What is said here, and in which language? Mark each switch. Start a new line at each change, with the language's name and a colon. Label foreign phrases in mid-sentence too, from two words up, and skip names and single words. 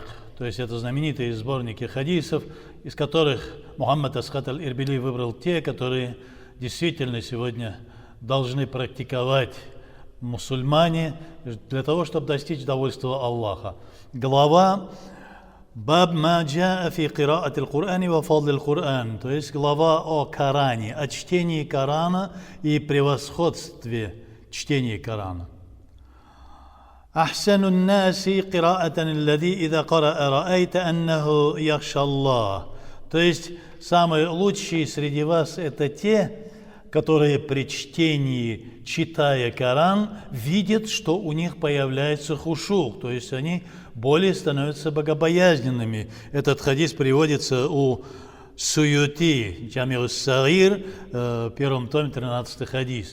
Russian: То есть это знаменитые сборники хадисов, из которых Мухаммад Асад аль-Ирбили выбрал те, которые действительно сегодня должны практиковать мусульмане для того, чтобы достичь довольства Аллаха. Глава «Баб ма джаа фи кираати аль-Кур'ани ва фадли аль-Кур'ан», то есть глава о Коране, о чтении Корана и превосходстве чтения Корана.
Arabic: أحسن الناس قراءة الذي إذا قرأ رأيت أنه يخشى الله.
Russian: То есть самые лучшие среди вас это те, которые при чтении, читая Коран, видят, что у них появляется хушук, то есть они более становятся богобоязненными. Этот хадис приводится у Суюти, Джамиус Сагир, в первом томе, 13-й хадис.